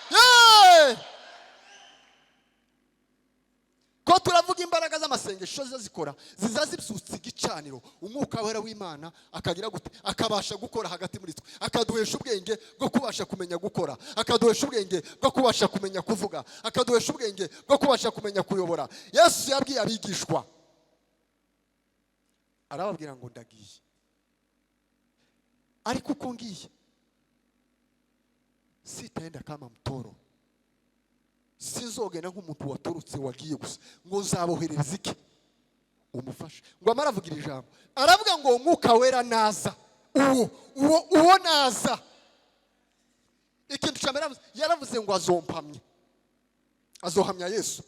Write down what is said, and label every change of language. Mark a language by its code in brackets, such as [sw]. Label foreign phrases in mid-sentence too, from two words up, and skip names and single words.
[rw] Ko turavuga imbaraga z'amasengesho zikora zizazibyutsa igicaniro umwuka wera w'Imana akagira gute akabasha gukora hagati muri twe akaduhesha ubwenge bwo kubasha kumenya gukora akaduhesha ubwenge bwo kubasha kumenya kuvuga akaduhesha ubwenge bwo kubasha kumenya kuyobora. Yesu yabwiye abigishwa arababwira ngo ndagiye ariko uko ngiye [sw] sitaenda kama mtoro. [rw] Sinzogenda nk'umuntu waturutse wagiye gusa ngo uzaboherereza iki umufasha. Ngo amara avugira ijambo aravuga ngo umwuka wera naza uwo naza. Ikintu cyamera yaravuze ngo azohamya Yesu.